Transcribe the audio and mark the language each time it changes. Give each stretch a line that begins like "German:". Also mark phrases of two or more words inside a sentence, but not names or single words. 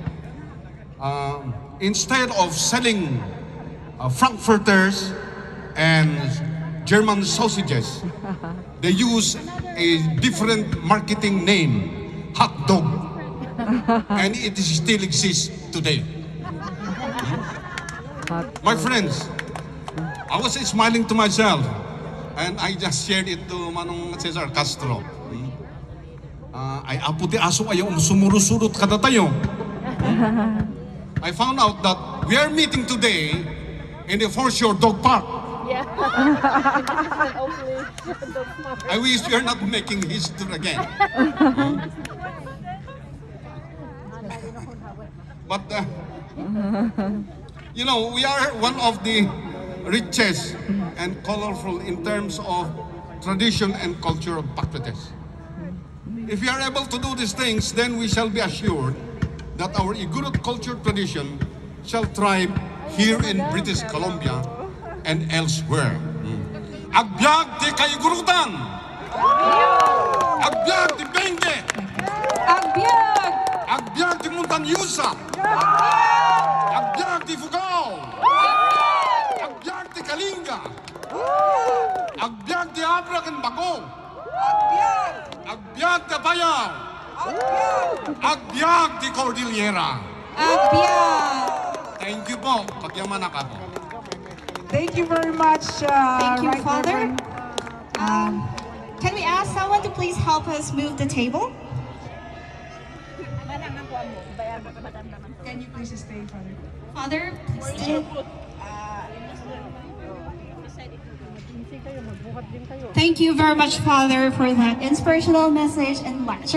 English: Instead of selling frankfurters and German sausages, they use a different marketing name, hot dog, and it still exists today. My friends, I was smiling to myself, and I just shared it to Manong Cesar Castro.
Iloko: Ay aputi aso ayaw sumurusurot kada tayo.
English: I found out that we are meeting today in the foreshore dog park. Yeah. Hopefully, I wish we are not making history again. But you know, we are one of the richest and colorful in terms of tradition and culture of Pacrites. If we are able to do these things, then we shall be assured that our Igorot culture tradition shall thrive here in British Columbia and elsewhere.
Iloko: Agbyag ti kaigurutan! Agbyag ti Benge! Agbyag! Agbyag ti Montanyusa! Agbyag ti Fugao! Agbyag ti Kalinga! Agbyag ti Abrak and Bago! Agbyag ti Bayaw! Agbyag ti Cordillera! Agbyag!
English: Thank you
Iloko: po. Pagyaman ako.
English: Thank you very much. Thank you, Right Father. Reverend. Can we ask someone to please help us move the table? Can you please stay, Father? Father, please stay. Thank you very much, Father, for that inspirational message and lecture.